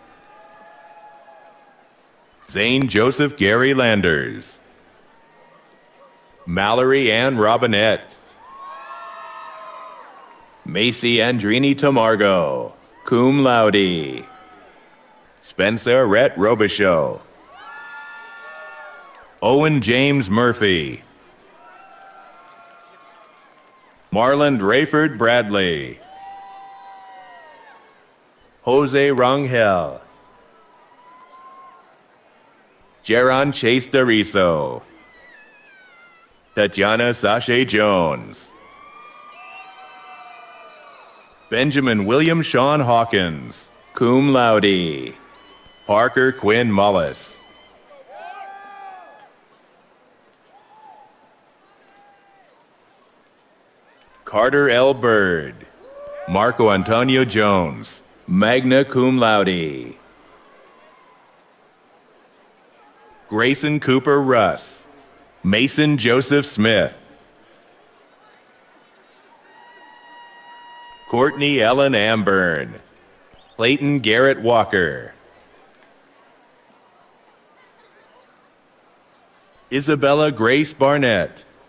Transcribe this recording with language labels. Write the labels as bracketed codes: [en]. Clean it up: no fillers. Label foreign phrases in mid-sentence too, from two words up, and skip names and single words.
[en] Zane Joseph Gary Landers. Mallory Ann Robinette. Macy Andrini Tamargo, [la] cum laude. [en] Spencer Rhett Robichaux. Owen James Murphy. Marlon Rayford Bradley. Jose Rangel. Jaron Chase Dariso. Tatiana Sasha Jones. Benjamin William Sean Hawkins, [la] cum laude. [en] Parker Quinn Mullis. Carter L. Bird. Marco Antonio Jones, [la] magna cum laude. [en] Grayson Cooper Russ. Mason Joseph Smith. Courtney Ellen Amburn. Clayton Garrett Walker. Isabella Grace Barnett.